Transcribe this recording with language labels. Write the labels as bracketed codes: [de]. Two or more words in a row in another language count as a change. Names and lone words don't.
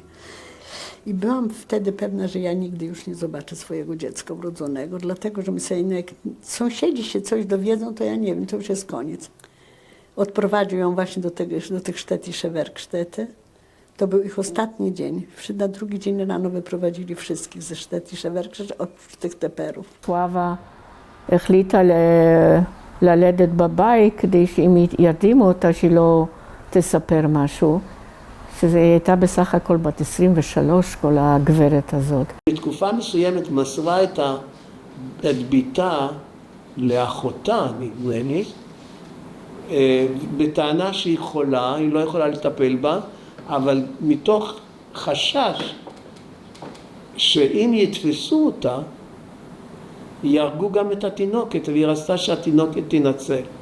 [pl] I byłam wtedy pewna, że ja nigdy już nie zobaczę swojego dziecka urodzonego, dlatego że myślałam, jak sąsiedzi się coś dowiedzą, to ja nie wiem, to już jest koniec. Odprowadził ją właśnie do tych sztettische werkstätte. To był ich ostatni dzień. Na drugi dzień rano wyprowadzili wszystkich ze sztettische werkstätte, oprócz tych teperów. [he] סבתא החליטה ללדת בבית כדי שאם ירדימו אותה שהיא לא תספר משהו. שזה הייתה בסך הכל בת 23, כל הגברת הזאת. בתקופה מסוימת מסרה את ביתה לאחותה, נדמה לי, בטענה שהיא חולה, היא לא יכולה לטפל בה, אבל מתוך חשש שאם יתפסו אותה, יהרגו גם את התינוקת, והיא רצתה שהתינוקת תנצל.